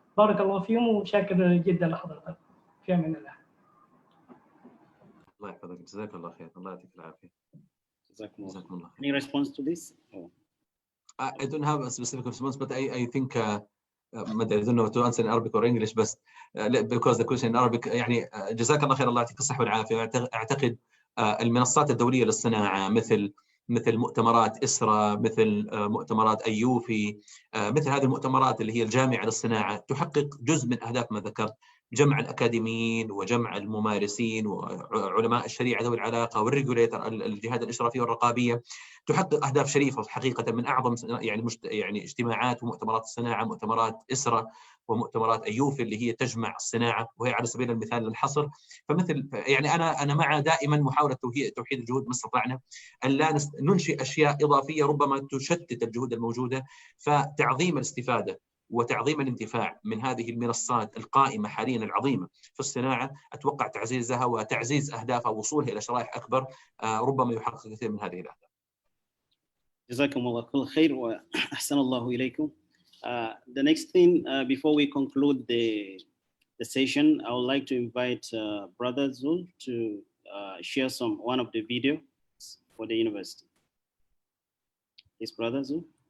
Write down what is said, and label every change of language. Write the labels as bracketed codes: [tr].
[ar] بارك الله فيهم وشاكر جدا لحضرتك. في أمان الله. الله يحفظك، جزاك الله خير، الله يعطيك العافية. جزاكم الله. [en] Any response to this? Oh. I don't have a specific response, but I think I don't know to answer in Arabic or English, but because the question in Arabic [ar] يعني جزاك الله خير، الله يعطيك الصحة والعافية. أعتقد المنصات الدولية للصناعة مثل مؤتمرات إسرا، مثل مؤتمرات أيوفي، مثل هذه المؤتمرات اللي هي الجامعة للصناعة تحقق جزء من أهداف ما ذكرت. جمع الأكاديميين وجمع الممارسين وعلماء الشريعة ذوي العلاقة والريجوليتر الجهات الإشرافية والرقابية، تحقق أهداف شريفة حقيقة من أعظم يعني اجتماعات ومؤتمرات الصناعة، مؤتمرات إسرة ومؤتمرات أيوفي اللي هي تجمع الصناعة، وهي على سبيل المثال للحصر. فمثل يعني أنا مع دائما محاولة توحيد الجهود ما استطعنا، أن لا ننشئ أشياء إضافية ربما تشتت الجهود الموجودة. فتعظيم الاستفادة وتعظيم الانتفاع من هذه المنصات القائمة حاليا العظيمة في الصناعة، أتوقع تعزيزها وتعزيز أهدافها ووصولها إلى شرائح أكبر ربما يحقق كثير من هذه الأهداف. جزاكم الله كل خير وأحسن الله إليكم. [en] The next thing, before we conclude the session, I would like to invite Brother Zul to share one of the videos for the university. Please, Brother Zul.